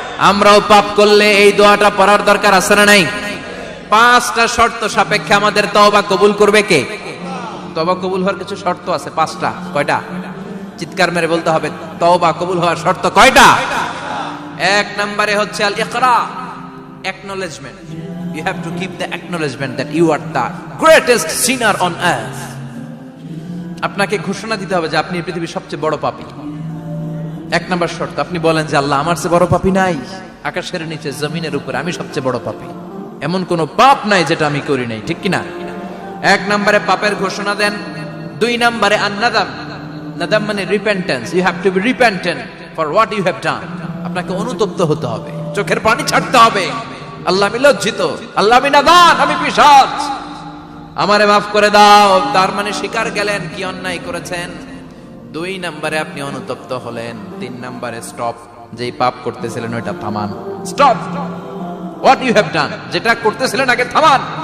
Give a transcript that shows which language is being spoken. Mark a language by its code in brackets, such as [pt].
[bn] আমরাও পাপ করলে এই দোয়াটা পড়ার দরকার আছে না নাই? 5টা শর্ত সাপেক্ষে আমাদের তওবা কবুল করবে কে? তওবা কবুল হওয়ার কিছু শর্ত আছে, 5টা। কয়টা? চিৎকার মেরে বলতে হবে, তওবা কবুল হওয়ার শর্ত কয়টা? 1 নম্বরে হচ্ছে আল ইকরা, acknowledgement. [en] You have to keep the acknowledgement that you are the greatest sinner on earth. [bn] আপনাকে ঘোষণা দিতে হবে যে আপনি পৃথিবীর সবচেয়ে বড় পাপী। 1 নম্বর শর্ত, আপনি বলেন যে আল্লাহ, আমার চেয়ে বড় পাপী নাই, আকাশের নিচে জমিনের উপরে আমি সবচেয়ে বড় পাপী, এমন কোন পাপ নাই যেটা আমি করি নাই, ঠিক কি না? 1 নম্বরে পাপের ঘোষণা দেন। 2 নম্বরে আন-নাদাম, নাদাম মানে repentance. [en] You have to be repentant for what you have done. [bn] আপনাকে অনুতপ্ত হতে হবে, চোখের পানি ছাড়তে হবে। আল্লাহ, আমি লজ্জিত, আল্লাহ আমি নাদান, আমি পিশাচ, আমারে মাফ করে দাও। তার মানে স্বীকার গেলেন কি অন্যায় করেছেন। 2 নম্বরে আপনি অনুতপ্ত হলেন। 3 নম্বরে স্টপ, যেই পাপ করতেছিলেন ওইটা থামান। [en] stop what you have done, [bn] যেটা করতেছিলেন আগে থামান।